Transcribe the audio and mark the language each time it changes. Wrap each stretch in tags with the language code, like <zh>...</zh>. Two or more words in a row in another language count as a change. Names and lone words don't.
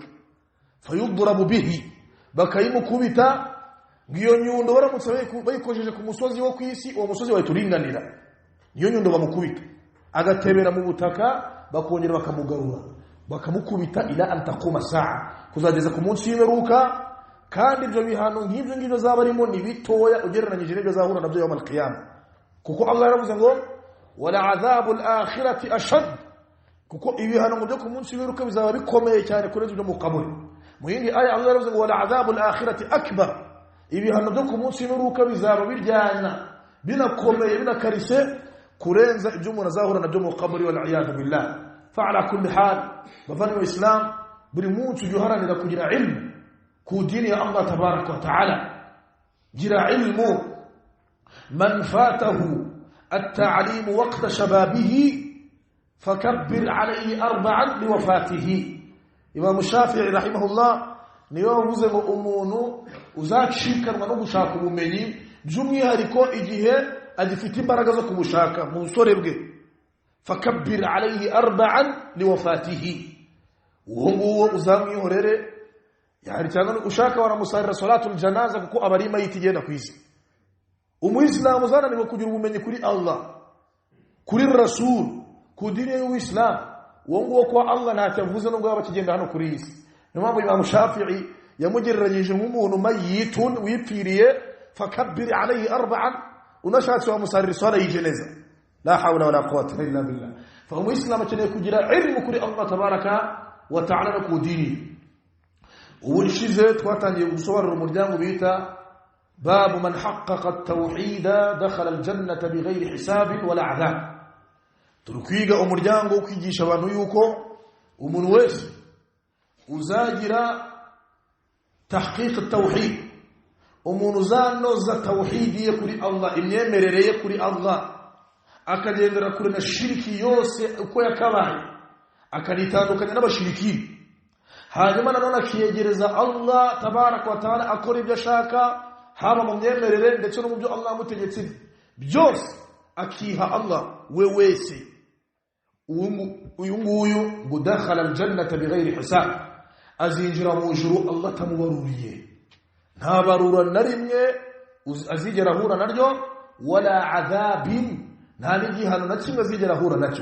<ar>فيضرب به,</ar> <rw>bakayimukubita, ngiyo nyundo baramutse bayikojeje ku musozi wo ku isi, uwo musozi wahituringanira. Niyo nyundo bamukubita agatebera mu butaka, bakongera bakamugarura bakamukubita</rw> <ar>إلى أن تقوم الساعة,</ar> <rw>kuzageza ku munsi w'imperuka. Kandi ibyo bihano nk'ibyo ngibyo zaba arimo ni bitoya ugereranyije n'ibyo azahura nabyo</rw> <ar>يوم القيامة,</ar> <rw>kuko Allah yaravuze ngo</rw> <ar>ولعذاب الآخرة أشد,</ar> <rw>kuko ibihano byo ku munsi w'imperuka bizaba bikomeye cyane kurenza ibyo mu kaburi. Mu yindi aya Allah yaravuze ngo</rw> <ar>ولعذاب الآخرة أكبر,</ar> <rw>ibihano byo ku munsi w'imperuka bizaba biryana binakomeye binakarise kurenza ibyo umuntu azahura nabyo mu kaburi,</rw> <ar>والعياذ بالله. فعلى كل حال,</ar> <rw>bavani Islam buri munsi ujuharanira kugira ilmu ku dini ya</rw> <ar>الله تبارك وتعالى.</ar> <rw>Gira ilmu,</rw> <ar>من فاته التعليم وقت شبابه فكبر عليه أربعا لوفاته.</ar> <rw>Imam Shafi'i rahimahullah niyo yavuze ngo umuntu uzacikanwa no gushaka ubumenyi by'umwihariko igihe agifite imbaraga zo kumushaka mu busore bwe,</rw> <ar>فكبر عليه أربعا لوفاته,</ar> <rw>uwo nguwo uzamwihorere. Yani cyangwa ushaka waramusarira</rw> <ar>صلاة الجنازة</ar> <rw>kuko abari mayiti igenda ku isi. Umuislamu zananiwe kugira ubumenyi kuri Allah, kuri Rasul, ku dini y'Uislam, uwo nguwo kwa Allah ntacyavuze no ngaba kigenda hano kuri isi. Niyo mpamvu Imam Shafi'i yamugereranyije nk'umuntu mayitun wipfiriye,</rw> <ar>فكبر عليه أربعا,</ar> <rw>unashatse wamusarira sala y'ijeneza.</rw> <ar>لا حول ولا قوة إلا بالله.</ar> <rw>Fa umuislamu akeneye kugira ilmu kuri</rw> <ar>الله تبارك وتعالى</ar> <rw>ku dini. Ubushize twatangiye gusobanura umuryango bita</rw> <ar>باب من حقق التوحيد دخل الجنة بغير حساب ولا عذاب.</ar> <rw>turukwiga umuryango wo kwigisha abantu yuko umuntu wese uzagira</rw> <ar>تحقيق التوحيد,</ar> <rw>umuntu uzanoza tauhidiye kuri Allah, imyemerereye kuri Allah, akagendera kuri na shiriki yose uko yakabaye, akanitandukanya n'abashiriki, hanyuma nanone akiyegereza</rw> <ar>الله تبارك وتعالى,</ar> <rw>akora ibyo ashaka haba mu myemerere ndetse no mu byo Allah amutegetse byose, akiha Allah we wese. uyu nguyu</rw> <ar>دخل الجنة بغير حساب,</ar> <rw>azinjira mu ijuru Allah tamubaruriye, nta barura na rimwe azigera ahura naryo,</rw> <ar>ولا عذاب,</ar> <rw>nta n'igihano na kimwe azigera ahura nacyo.</rw>